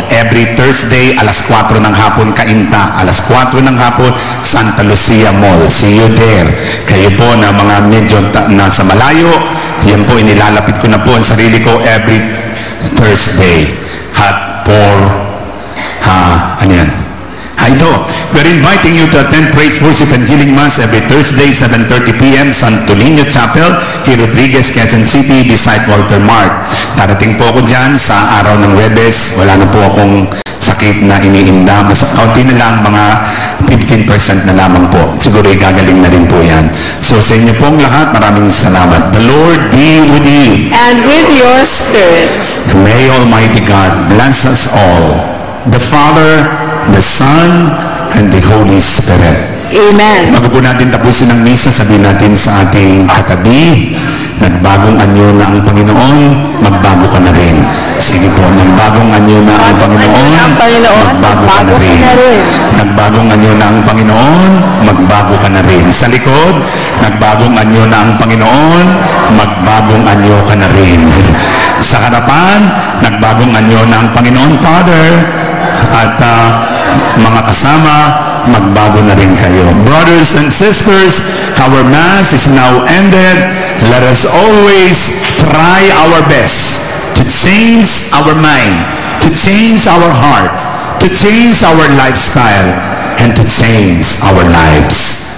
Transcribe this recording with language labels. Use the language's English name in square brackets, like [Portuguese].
[English] Every Thursday, [Filipino] alas 4 ng hapon, Kainta. Alas 4 ng hapon, Santa Lucia Mall. [English] See you there. [Filipino] Kayo po na mga medyo nasa malayo, yan po, inilalapit ko na po ang sarili ko [English] every Thursday. [Filipino] At for ano yan? Ito, [English] we're inviting you to attend Praise, Worship, and Healing Mass every Thursday, 7:30 p.m. Santo Niño Chapel, here Rodriguez, Quezon City, beside Walter Mart. [Filipino] Darating po ako dyan sa araw ng Webes. Wala na po akong sakit na iniinda. Mas kaunti na lang, mga 15% na lamang po. Siguro igagaling na rin po yan. So sa inyo pong lahat, maraming salamat. [English] The Lord be with you. And with your spirit. May Almighty God bless us all. The Father, the Son, and the Holy Spirit. Amen. [Filipino] Bago po natin tapusin ang misa, sabihin natin sa ating katabi, nagbagong anyo na ang Panginoon, magbago ka na rin. Sige po, nagbagong anyo na ang Panginoon, magbago ka na rin. Nagbagong anyo na ang Panginoon, magbago ka na rin. Sa likod, nagbagong anyo na ang Panginoon, magbagong anyo ka na rin. Sa harapan, nagbagong anyo na ang Panginoon, Father, at mga kasama, magbago na rin kayo. [English] Brothers and sisters, our Mass is now ended. Let us always try our best to change our mind, to change our heart, to change our lifestyle, and to change our lives.